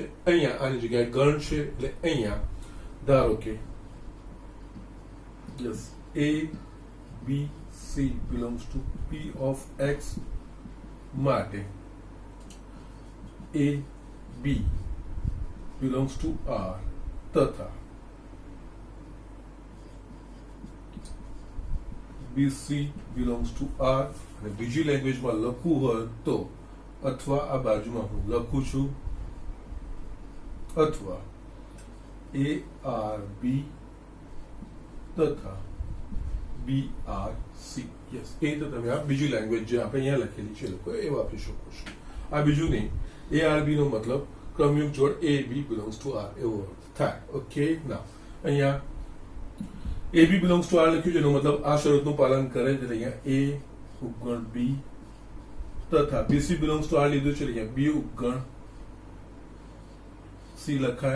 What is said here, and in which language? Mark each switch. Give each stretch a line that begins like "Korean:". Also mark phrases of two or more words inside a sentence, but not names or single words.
Gujarati: અહીંયા આની જગ્યાએ ગણ છે એટલે અહીંયા ધારો કે
English: yes A B C belongs to P of X માટે A B belongs to R તથા BC belongs to R.
Gujarati: અને બીજી લેંગ્વેજમાં લખવું હોય તો અથવા આ બાજુમાં હું લખું છું અથવા ARB તથા BRC. યસ, એ તો તમે આ બીજી લેંગ્વેજ જે આપણે અહીંયા લખેલી છે લોકો એ વાપરી શકો છો. આ બીજું નહીં, ARB નો મતલબ ક્રમયુગ જોડ
English: AB belongs to R
Gujarati: એવો થાય. ઓકે, ના અહીંયા
English: A B belongs to R
Gujarati: લખ્યું છે એનો મતલબ આ શરતનું પાલન કરે છે. અહીંયા એ ઉપગણ બી તથા
English: BC belongs to R
Gujarati: લીધું છે અહીંયા બી ઉપગણ સી લખાય.